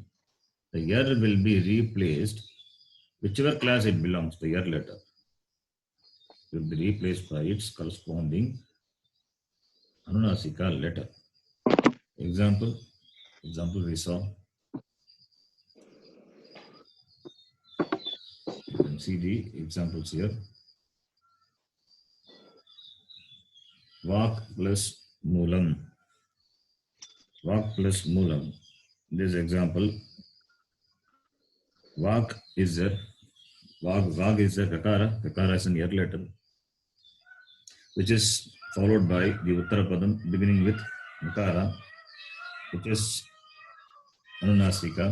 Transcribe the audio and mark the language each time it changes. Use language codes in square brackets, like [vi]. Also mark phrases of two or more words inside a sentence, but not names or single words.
[en] The year will be replaced, whichever class it belongs, the year letter will be replaced by its corresponding Anunasika letter. Example we saw. You can see the examples here. Vak plus Moolam. Vak plus Moolam. This example, Vak is a Vag is a Kakara. Kakara is an year letter, which is followed by the Uttarapadam beginning with Makara, which is Anunasika.